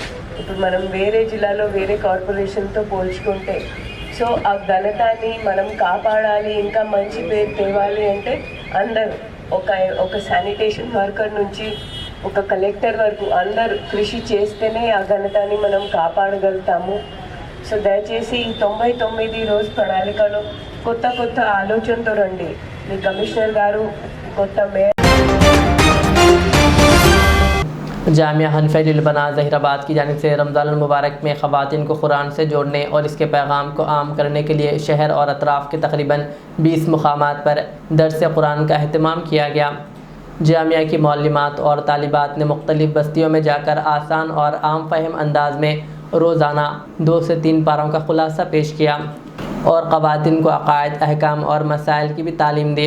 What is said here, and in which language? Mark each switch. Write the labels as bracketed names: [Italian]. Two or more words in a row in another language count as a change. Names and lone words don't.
[Telugu] ఇప్పుడు మనం వేరే జిల్లాలో వేరే కార్పొరేషన్తో పోల్చుకుంటే సో ఆ ఘనతాన్ని మనం కాపాడాలి, ఇంకా మంచి పేరు తేవాలి అంటే అందరూ ఒక [English] sanitation worker [Telugu] నుంచి ఒక కలెక్టర్ వరకు అందరూ కృషి చేస్తేనే ఆ ఘనతాన్ని మనం కాపాడగలుగుతాము. సో దయచేసి ఈ 99 రోజు ప్రణాళికలో కొత్త ఆలోచనతో రండి. మీ కమిషనర్ గారు, కొత్త మేయర్। [Urdu] جامعہ حنفیہ للبنات ظہیرآباد کی جانب سے رمضان المبارک میں خواتین کو قرآن سے جوڑنے اور اس کے پیغام کو عام کرنے کے لیے شہر اور اطراف کے تقریباً 20 مقامات پر درس قرآن کا اہتمام کیا گیا۔ جامعہ کی معلمات اور طالبات نے مختلف بستیوں میں جا کر آسان اور عام فہم انداز میں روزانہ 2 سے 3 پاروں کا خلاصہ پیش کیا اور خواتین کو عقائد، احکام اور مسائل کی بھی تعلیم دی۔